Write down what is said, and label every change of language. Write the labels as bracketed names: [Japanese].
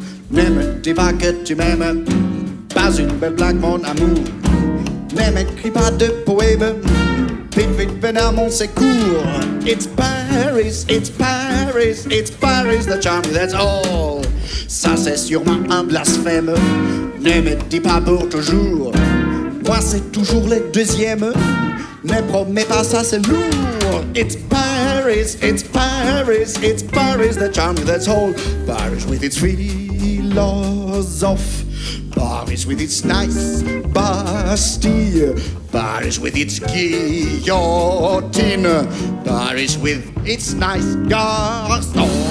[French] Ne me dis pas que tu m'aimes, pas une belle blague, mon amour. Ne m'écris pas de poème, vite, vite, venez à mon secours. [English] It's Paris, it's Paris, it's Paris, the charm, that's all. [French] Ça c'est sûrement un blasphème, ne me dis pas pour toujours. Moi c'est toujours les deuxièmes. Ne promets pas ça, c'est lourd. [English] It's Paris, it's Paris, it's Paris that charms me, that's all. Paris with its philosophe, Paris with its nice Bastille, Paris with its guillotine, Paris with its nice garçon.